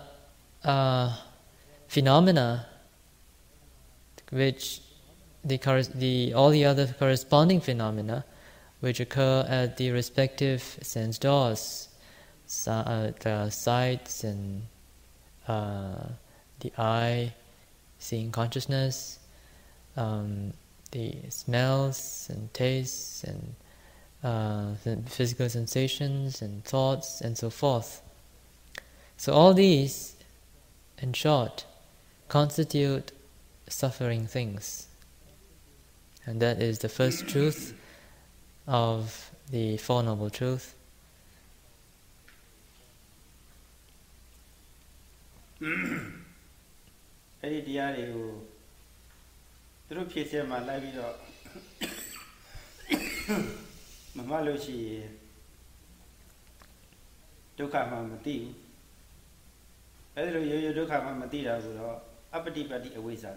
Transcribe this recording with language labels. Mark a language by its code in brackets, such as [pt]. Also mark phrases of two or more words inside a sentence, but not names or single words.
[en] phenomena, which all the other corresponding phenomena, which occur at the respective sense doors, the sights and the eye, seeing consciousness, the smells and tastes and physical sensations and thoughts and so forth. So all these, in short, constitute suffering things. And that is the first truth of the Four Noble Truths. [my] အဲ့ဒီတရားတွေကိုသူတို့ဖြစ်စေမှလိုက်ပြီးတော့မမှတ်လို့ရှိရင်ဒုက္ခမှမသိဘူးအဲ့ဒီလိုရိုးရိုးဒုက္ခမှမသိတာကိုတော့အပ္ပတိပတ္တိအဝိဇ္ဇာ